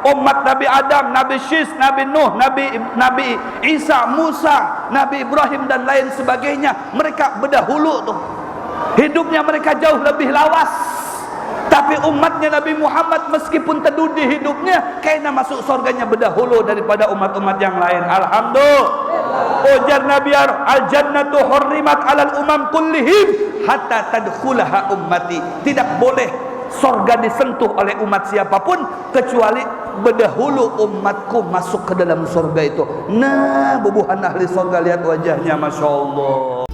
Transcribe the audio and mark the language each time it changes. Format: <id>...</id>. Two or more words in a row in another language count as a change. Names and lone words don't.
<bjn>umat Nabi Adam, Nabi Syis, Nabi Nuh, Nabi Isa, Musa, Nabi Ibrahim dan lain sebagainya. Mereka berdahulu tuh hidupnya mereka jauh lebih lawas. Tapi umatnya Nabi Muhammad meskipun terdudi hidupnya, kayaknya masuk surganya berdahulu daripada umat-umat yang lain.</bjn> <ar>Alhamdulillah.</ar> <bjn>Ujar Nabi,</bjn> <ar>الجنة حرمت على الأمم كلهم حتى تدخلها أمتي.</ar> <id>Tidak boleh surga disentuh oleh umat siapapun kecuali berdahulu umatku masuk ke dalam surga itu.</id> <bjn>Nah, bubuhan ahli surga, lihat wajahnya,</bjn> <ar>ما شاء الله.</ar>